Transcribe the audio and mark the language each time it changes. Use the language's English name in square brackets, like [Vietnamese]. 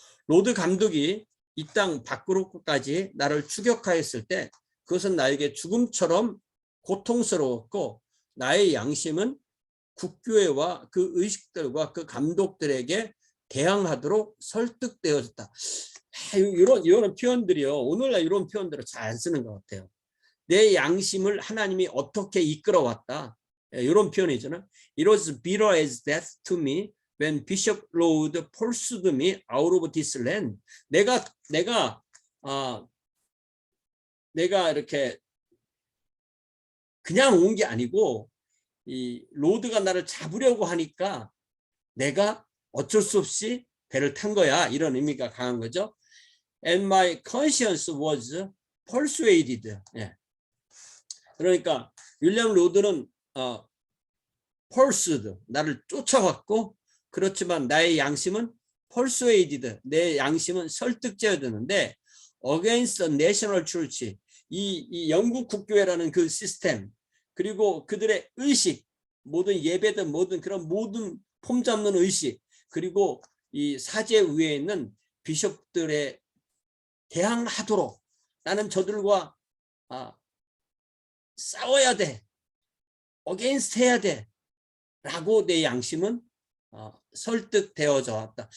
[Korean] 로드 감독이 이 땅 밖으로까지 나를 추격하였을 때 그것은 나에게 죽음처럼 고통스러웠고, 나의 양심은 국교회와 그 의식들과 그 감독들에게 대항하도록 설득되어졌다. 이런 표현들이요, 오늘날 이런 표현들을 잘 안 쓰는 것 같아요. 내 양심을 하나님이 어떻게 이끌어왔다, 이런 표현이잖아요. [English] It was bitter as death to me when Bishop Laud pursued me out of this land. [Korean] 내가 이렇게 그냥 온 게 아니고, 이 로드가 나를 잡으려고 하니까 내가 어쩔 수 없이 배를 탄 거야, 이런 의미가 강한 거죠. [English] And my conscience was persuaded. [Korean] 그러니까 윌리엄 로드는 pursued, 나를 쫓아왔고, 그렇지만 나의 양심은 persuaded, 내 양심은 설득되어졌는데, [English] against the national church, [Korean] 이 영국 국교회라는 그 시스템, 그리고 그들의 의식, 모든 예배든 뭐든 그런 모든 폼 잡는 의식, 그리고 이 사제 위에 있는 비숍들의 대항하도록, 나는 저들과 싸워야 돼, 어게인스트 해야 돼 라고 내 양심은 설득되어져 왔다.